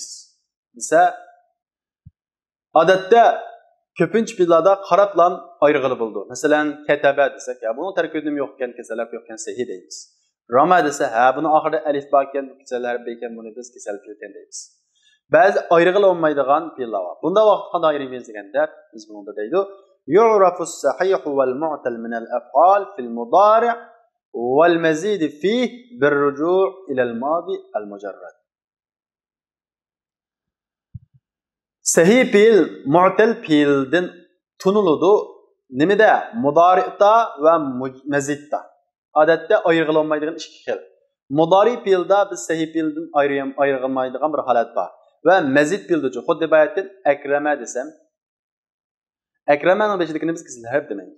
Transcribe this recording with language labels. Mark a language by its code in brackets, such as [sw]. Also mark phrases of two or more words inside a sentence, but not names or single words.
[uz] Desa, odatda ko'pincha fe'llarda qarablan ayrig'ili bo'ldi. Masalan, kataba desak, ya buni tarkibida yo'q ekan, kasal yo'q ekan sahih deymiz. Rama desa, ha buni oxirida alif bor ekan, kasallar ekan, buni biz kasal fe'l deymiz. Ba'zi ayrig'ili olmaydigan fe'llar bor. Bunda vaqt qanday ayiramiz deganda, biz bunda deydi, [ar] يعرف الصحيح والمعتل من الأفعال في المضارع والمزيد فيه بالرجوع إلى الماضي المجرد. [uz] Sahih fe'l mu'tal fe'ldan tunuludi nimada? Mudari'da va mazidda. Odatda ayirg'ilolmaydigan ikki xil. Mudari fe'lda biz sahih fe'ldan ayirg'ilmaydigan bir holat bor. Va mazid fe'lda xuddi bayatdan akrama desam, akramaning beshidagini biz kasal harf demaymiz.